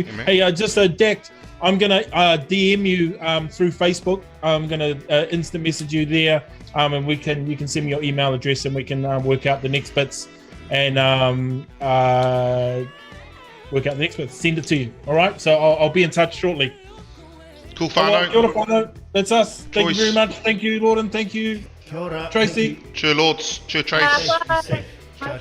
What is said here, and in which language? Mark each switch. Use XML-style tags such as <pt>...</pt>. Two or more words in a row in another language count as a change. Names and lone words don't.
<en>Hey, just Deck, I'm gonna DM you through Facebook. I'm gonna instant message you there, and you can send me your email address, and we can work out the next bits and send it to you. All right. So I'll be in touch shortly. Cool, whānau.</en> <mi>Kia ora, whānau.</mi> <en>That's us. Thank Choice. you very much. Thank you, Laughton. Thank you,</en> <mi>Kia ora.</mi> <en>Tracey. Cheer, Lords. Cheer, Trace. Bye. Safe.</en> <it>Ciao, ciao.</it>